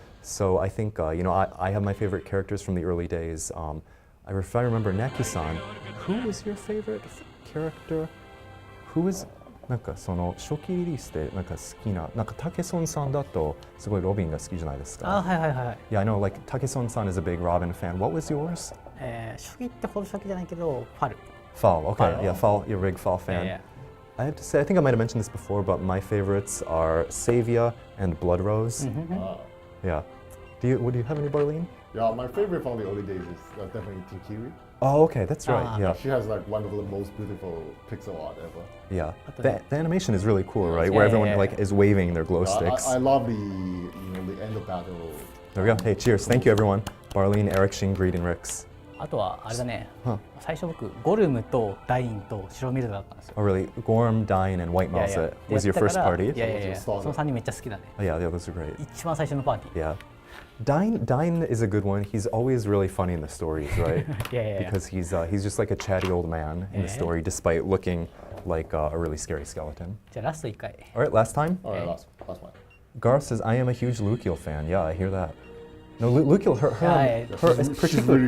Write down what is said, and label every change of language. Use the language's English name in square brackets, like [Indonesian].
[English] So I think, I have my favorite characters from the early days. If I remember Naki-san, who was your favorite character? Who was [Japanese] なんかその初期リリースでなんか好きななんかタケソンさんだとすごいロビンが好きじゃないですか。あ、はいはいはい。 [English] Yeah, I know. Like Takeson-san is a big Robin fan. What was yours? [Japanese] 初期ってほど初期じゃないけどファル。 [English] Fall. Okay. Yeah, Fall. You're a big Fall fan. Yeah. I have to say, I think I might have mentioned this before, but my favorites are Savia and Blood Rose. Yeah. Do you have any, Barlene? Yeah, my favorite from the early days is definitely Tinkiri. Oh, okay, that's right. Yeah. She has like one of the most beautiful pixel art ever. Yeah. The animation is really cool, right? Where everyone like is waving their glow sticks. I love the the end of battle. There we go. Hey, cheers. Thank you, everyone. Barlene, Eric, Shingreed, and Rix. [Japanese] あとはあれだね。最初僕ゴルムとダインと白ミルだったんですよ。 [English] Oh, really? Gorm, Dine, and White Mouse was your first party? [Japanese] いやいや、その3人めっちゃ好きだね。 [English] Yeah, those are great. [Japanese] 一番最初のパーティー。 [English] Yeah. Dine is a good one. He's always really funny in the stories, right? Because he's just like a chatty old man in the story, despite looking like a really scary skeleton. [Japanese] じゃあラスト1回。 [English] All right, last time? All right, last one. Garth says, I am a huge Lukiel fan. Yeah, I hear that. No, Lukiel, her particularly,